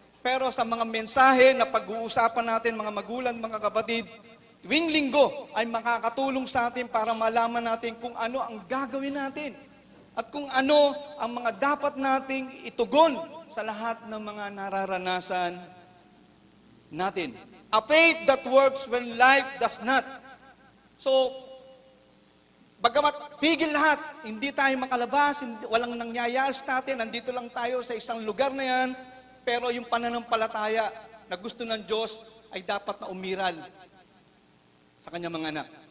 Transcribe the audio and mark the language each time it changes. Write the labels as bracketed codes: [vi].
[tl] Pero sa mga mensahe na pag-uusapan natin, mga magulang, mga kapatid, tuwing linggo ay makakatulong sa atin para malaman natin kung ano ang gagawin natin at kung ano ang mga dapat nating itugon sa lahat ng mga nararanasan natin. [en] A faith that works when life does not. [tl] So, bagamat tigil lahat, hindi tayo makalabas, walang nangyayari sa atin, nandito lang tayo sa isang lugar na yan, pero yung pananampalataya na gusto ng Diyos ay dapat na umiral sa kanyang mga anak.